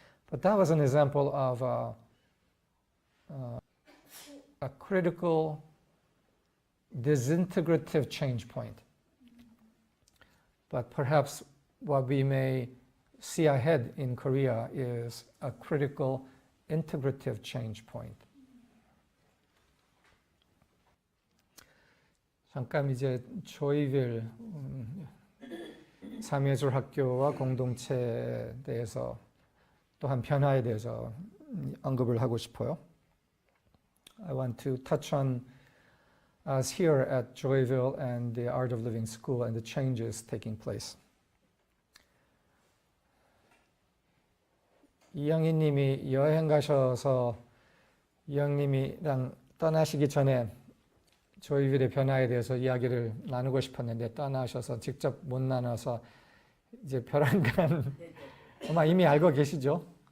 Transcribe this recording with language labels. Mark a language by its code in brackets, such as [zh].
[en] But that was an example of a critical disintegrative change point. But perhaps what we may see ahead in Korea is a critical integrative change point. [ko] 잠깐 이제 조이빌 삼예술 학교와 공동체에 대해서 또한 변화에 대해서 언급을 하고 싶어요. [en] I want to touch on us here at Joyville and the Art of Living School and the changes taking place. [ko] 이영희 님이 여행 가셔서 이영님이랑 떠나시기 전에 조이빌의 변화에 대해서 이야기를 나누고 싶었는데 떠나셔서 직접 못 나눠서 이제 벼랑간 아마 이미 알고 계시죠?